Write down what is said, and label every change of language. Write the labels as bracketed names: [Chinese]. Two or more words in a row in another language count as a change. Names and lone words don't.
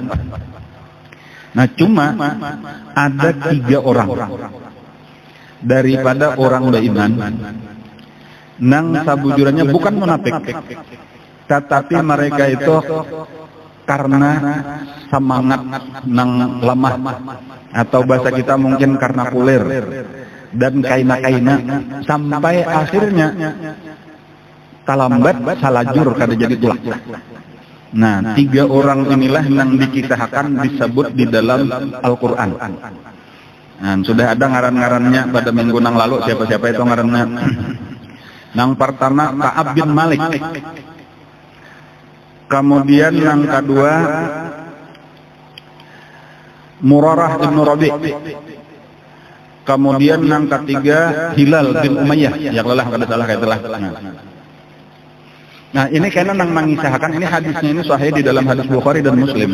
[Banjar] Nah cuma ada 3 orang daripada orang beriman nang sabujurannya bukan munafik, tetapi mereka itu karena semangat nang lemah, atau bahasa kita mungkin karena kulir dan kaina-kaina, sampai akhirnya talambat salajur kada jadi tulak. [Indonesian] Nah 3 orang inilah yang dikisahkan disebut di dalam Al-Quran. [Banjar] Nah, sudah ada ngaran-ngarannya pada minggu nang lalu, siapa-siapa itu ngarannya. Nang pertama Ka'ab bin Malik. [Indonesian] Kemudian yang kedua Murarah bin Rabi'. Kemudian yang ketiga Hilal bin Umayyah. [Banjar] Ya lelah kada salah kayak telah. [Indonesian] Nah ini karena nang mengisahkan, ini hadisnya ini sahih di dalam hadis Bukhari dan Muslim.